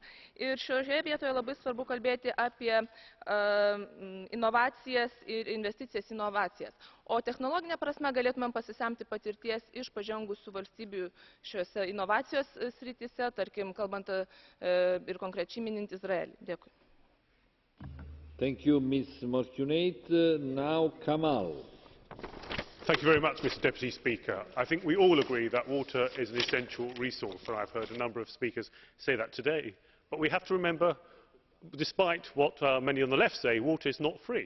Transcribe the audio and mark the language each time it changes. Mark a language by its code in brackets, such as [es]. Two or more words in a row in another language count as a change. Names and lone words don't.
[lt] Ir šioje vietoje labai svarbu kalbėti apie inovacijas ir investicijas į inovacijas. O technologinė prasme galėtumėm pasisemti patirties iš pažengusių valstybių šiuose inovacijos srityse, tarkim, kalbant ir konkrečiai minint Izraelį. Dėkui. [en] Thank you, Ms. Morcunate. Now, Kamal. Thank you very much, Mr. Deputy Speaker. I think we all agree that water is an essential resource, and I've heard a number of speakers say that today. But we have to remember, despite what many on the left say, water is not free.